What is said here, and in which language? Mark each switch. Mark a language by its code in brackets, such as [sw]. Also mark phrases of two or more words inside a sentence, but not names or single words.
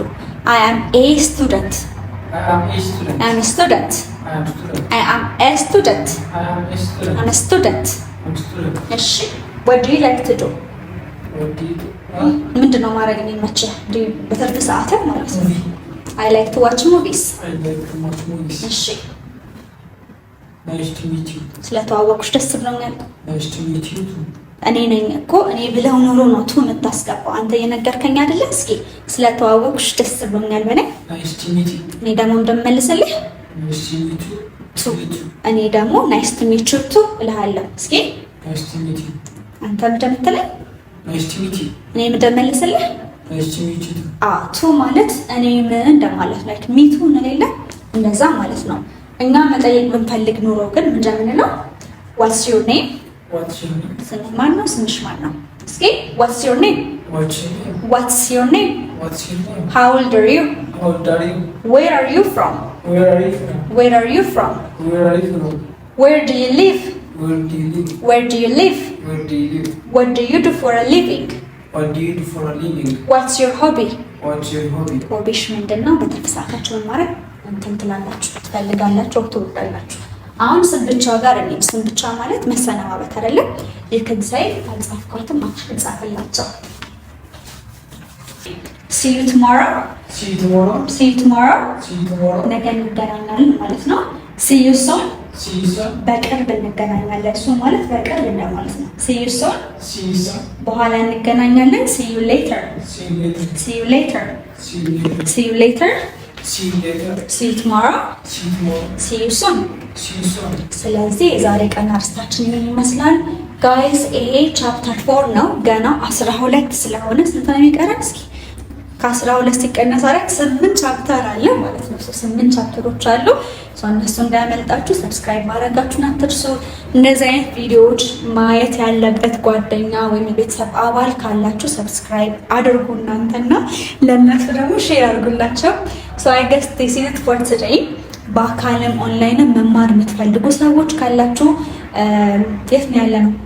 [en] I am a student. I am a student. I am a student. I am a student. I am a student. I am a student. I'm a student. I'm a student. እሺ what do you like to do? What do you do? [am] ምንድን ነው ማድረግ የሚመችህ በትርፍ ሰዓትህ ማለት ነው? [en] Movie. I like to watch movies. I like to watch movies. [am] እሺ [en] Nice to meet you. [am] ስለተዋወቅሽ ደስ ብሎኛል። [en] Nice to meet you too. [am] እኔ ነኝ እኮ እኔ ብለው ኖሮ ነው ቱ የምታስገባው። አንተ የነገርከኝ አይደለ? እስኪ ስለተዋወቅሽ ደስ ብሎኛል በለኝ። [en] Nice to meet you. [am] እኔ ደግሞ እንደምመልስልህ [en] Nice to meet you. [am] ቱ። እኔ ደግሞ [en] nice to meet you too [am] እልሃለሁ። እስኪ [en] Nice to meet you. [am] አንተ እንደምትለኝ [en] Nice to meet you. [am] እኔ እንደምመልስልህ [en] Nice to meet you too. [am] ቱ ማለት እኔ ምን እንደማለት ላይክ ሚቱ እንሌለ እንደዛ ማለት ነው። እኛ መጠየቅ ብንፈልግ ኑሮ ግን ምን እንደምንለው [en] what's your name? What's your name? [am] ስምህ ማን ነው? ስምሽ ማን ነው? እስኪ [en] what's your name? What's your name? What's your name? What's your name? How old are you? How old are you? Where are you from? Where are you from? Where are you from? Where are you from? Where do you live? Where do you live? Where do you live? Where do you live? What do you do for a living? What do you do for a living? What's your hobby? What's your hobby? [am] ሆቢሽ ምንድን ነው? በትርፍ ሰዓታችሁ መማረግ እንትን ትላላችሁ፣ ትፈልጋላችሁ፣ ትወዳላችሁ። አሁን ስም ብቻ ጋር እኔ ስም ብቻ ማለት መሰነባበት አይደለም። ይህን ሳይ አልጻፍኳትም፣ አልጻፍላቸው። [en] See you tomorrow. See you tomorrow. See you tomorrow. See you tomorrow. [am] ነገ እንገናኛለን ማለት ነው። [en] See you soon. See you soon. [am] በቅርብ እንገናኛለን። እሱ ማለት በቅርብ እንደማለት ነው። [en] See you soon. See you soon. [am] በኋላ እንገናኛለን። [en] See you later. See you later. See you later. See you later. See you later. See you later. See you tomorrow. See you tomorrow. See you soon. See you soon. [am] ስለዚህ የዛሬ ቀን አርስታችን ምን ይመስላል ጋይስ? ይሄ ቻፕተር 4 ነው። ገና 12 ስለሆነ ስንት ነው የሚቀረን? እስኪ ከ12 ሲቀነስ 8 ቻፕተር አለ ማለት ነው። 8 ቻፕተሮች አሉ። እነሱ እንዳያመልጣችሁ ሰብስክራይብ ማድረጋችሁን አትርሱ። እንደዚህ አይነት ቪዲዮዎች ማየት ያለበት ጓደኛ ወይም የቤተሰብ አባል ካላችሁ ሰብስክራይብ አድርጉ እናንተና ለእነሱ ደግሞ ሼር አድርጉላቸው። [en] I guess this is it for today። [am] በአካልም ኦንላይንም መማር የምትፈልጉ ሰዎች ካላችሁ የት ነው ያለ ነው?